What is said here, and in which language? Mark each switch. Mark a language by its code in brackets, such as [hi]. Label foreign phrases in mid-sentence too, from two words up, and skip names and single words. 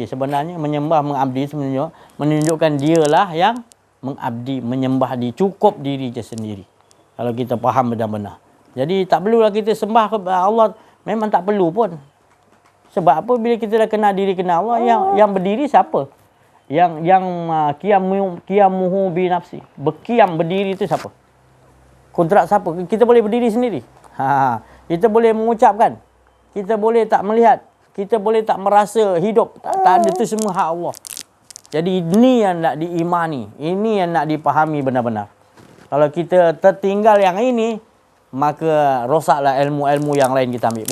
[ms] Sebenarnya menyembah, mengabdi sebenarnya menunjukkan dialah yang mengabdi, menyembah dia, cukup diri dia sendiri. Kalau kita faham benar-benar. Jadi tak perlulah kita sembah kepada Allah, memang tak perlu pun. Sebab apa? Bila kita dah kenal diri, kenal Allah, yang berdiri siapa? [ar] Yang قيامه بنفسه. [ms] Berkiam, berdiri itu siapa? Kontrak siapa? Kita boleh berdiri sendiri. Kita boleh mengucapkan. Kita boleh tak melihat. Kita boleh tak merasa hidup. Tak ada, itu semua hak Allah. Jadi ini yang nak diimani. Ini yang nak dipahami benar-benar. Kalau kita tertinggal yang ini, maka rosaklah ilmu-ilmu yang lain kita ambil.